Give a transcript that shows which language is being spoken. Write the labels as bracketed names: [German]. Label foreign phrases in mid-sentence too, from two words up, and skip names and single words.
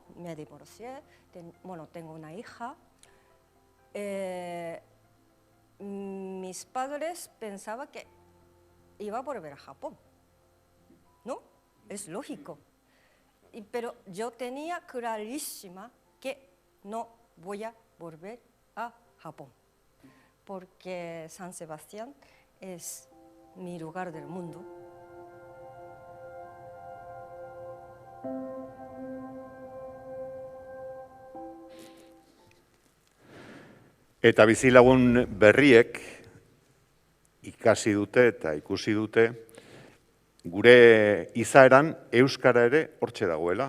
[Spanish] Me divorcié, tengo una hija, mis padres pensaban que iba a volver a Japón, ¿no? Es lógico. Pero yo tenía clarísima que no voy a volver a Japón, porque San Sebastián es mi lugar del mundo. [Basque] Eta bizilagun berriek ikasi dute eta ikusi dute gure izaeran euskara ere hortxe dagoela.